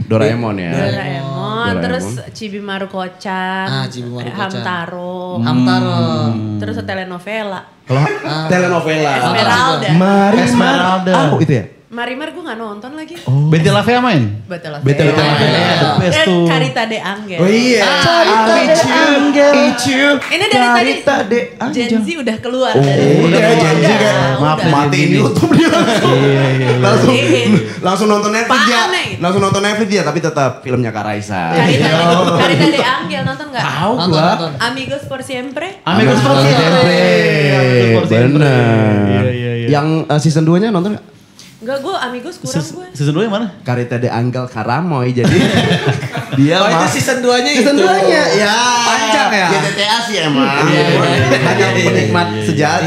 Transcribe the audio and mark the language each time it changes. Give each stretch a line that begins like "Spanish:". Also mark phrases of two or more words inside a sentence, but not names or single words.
Indonesian: Doraemon ya. Doraemon, terus Chibimaru Kocak, Chibimaru Kocak. Hamtaro, Hamtaro. terus telenovela. Kalau telenovela. Esmeralda. Esmeralda. Oh itu ya? Marimar gue gak nonton lagi. Betty La Fea main? Betul lah. Betul lah.
English: The best
Indonesian: tuh. Carita de Angel. Oh iya. Icu. Ini dari Carita tadi de Gen Angel. Z udah keluar Oh, dari udah Gen Z kan. Maaf, udah. Matiin YouTube dia. Langsung Matiin. langsung nonton Netflix dia. Apaan, Nek? Langsung nonton Netflix dia tapi tetap filmnya Kak Raisa. Carita de Angel nonton gak? Tahu Nonton. gua. Amigos por siempre. Amigos por siempre. Bener. Iya. Yang season 2-nya nonton gak? Enggak, gue Amigos kurang gue. Season 2 yang mana? Carita de Angel Karamoy jadi dia Oh itu season 2-nya itu. season 2-nya ya. panjang ya? Ya TTA sih emang. Hanya penikmat sejati.